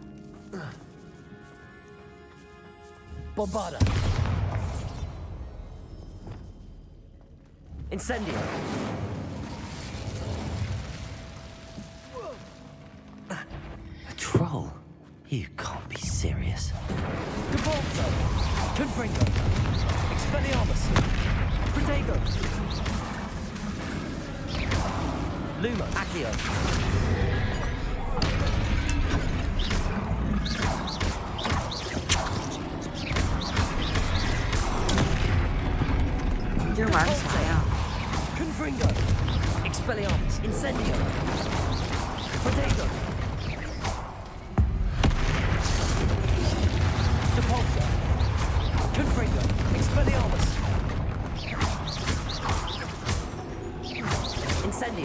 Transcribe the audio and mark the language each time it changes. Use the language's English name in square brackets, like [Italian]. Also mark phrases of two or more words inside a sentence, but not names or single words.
[English] Bombarda. Incendio. A troll? You can't be serious. Devolso. Confringo. Expelliarmus. Protego. Luma. Accio. [Chinese] 你这玩啥呀？ [English] Confringo. Expelliarmus. Incendio. Protego. Depulso. Confringo. Expelliarmus. Incendio.